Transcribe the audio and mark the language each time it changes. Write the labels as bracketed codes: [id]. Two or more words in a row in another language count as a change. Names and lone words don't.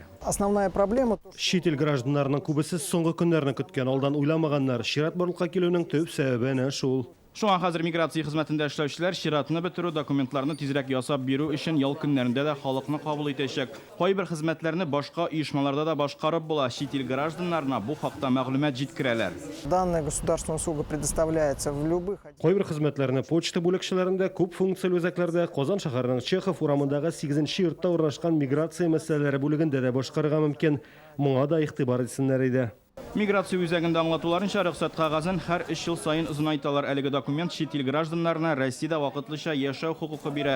[ru] Основная проблема [tt] чит ил гражданнарының күбесе соңгы көннәрне көткән, алдан уйламаганнар. Чират барлыкка килүнең төп сәбәбе әнә шул. Шуңа хәзер миграция хезмәтендә эшләүчеләр чиратны бетерү, документларны тизрәк ясап бирү өчен ял көннәрендә дә халыкны кабул итәчәк. Кайбер хезмәтләрне башка оешмаларда да башкарып була. Чит ил гражданнарына бу хакта мәгълүмат җиткерәләр. [ru] Данная государственная услуга предоставляется в любых. [tt] Кайбер хезмәтләрне почта бүлекчәләрендә, күп функцияле үзәкләрдә, Казан шәһәренең Чехов урамындагы 8-нче йортта урнашкан миграция мәсьәләләре бүлегендә дә башкарырга мөмкин. Моңа да игътибар итсеннәр иде. Миграция үзәгендә аңлатуларынча рөхсәт кагазын һәр 3 ел сайын озынайталар. Әлеге документ чит ил гражданнарына Россиядә вакытлыча яшәү хукукы бирә.